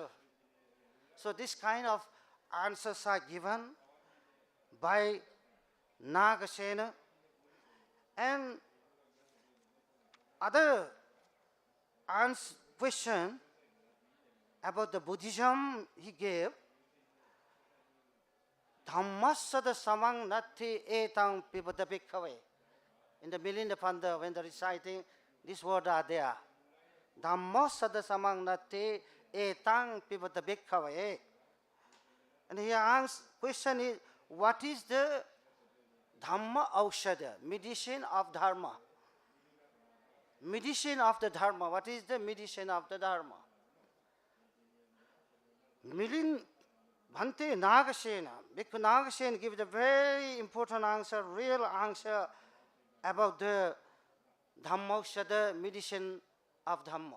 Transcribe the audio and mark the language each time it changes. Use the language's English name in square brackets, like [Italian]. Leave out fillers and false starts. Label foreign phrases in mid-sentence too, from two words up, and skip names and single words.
[English] So this kind of answers are given by Nagasena. And other question about the Buddhism he gave, [Pali] Dhammasada samang natti etang pibata bhikkhave. [English] In the Milinda Panda, when they're reciting, these words are there. [Pali] Dhammasada samang natti etang pibata bhikkhave. [English] And he asks, question is, what is the [Pali] Dhamma Aushada, [English] medicine of Dharma? Medicine of the Dharma. What is the medicine of the Dharma? Bhante Nagasena, Bhikkhu Nagasena gives a very important answer, real answer about the [Pali] Dhamma Aushada, [English] medicine of Dhamma.